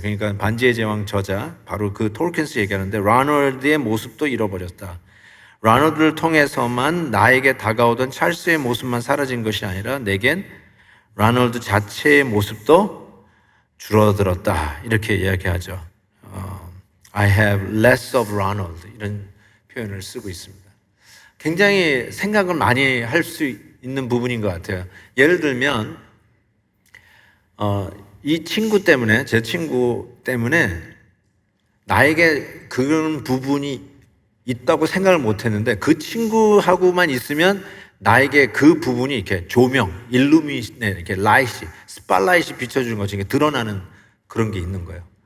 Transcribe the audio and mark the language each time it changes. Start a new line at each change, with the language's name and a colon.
Korean: 그러니까 반지의 제왕 저자, 바로 그 톨킨스 얘기하는데 라놀드의 모습도 잃어버렸다. 라놀드를 통해서만 나에게 다가오던 찰스의 모습만 사라진 것이 아니라 내겐 라놀드 자체의 모습도 줄어들었다. 이렇게 이야기하죠.
English: I have less of Ronald,
Korean: 이런 표현을 쓰고 있습니다. 굉장히 생각을 많이 할 수 있는 부분인 것 같아요. 예를 들면 이 친구 때문에, 제 친구 때문에 나에게 그런 부분이 있다고 생각을 못 했는데 그 친구하고만 있으면 나에게 그 부분이 이렇게 조명, 일루미네이션, 이렇게 스팟라이트이 비춰주는 것이 드러나는 그런 게 있는 거예요.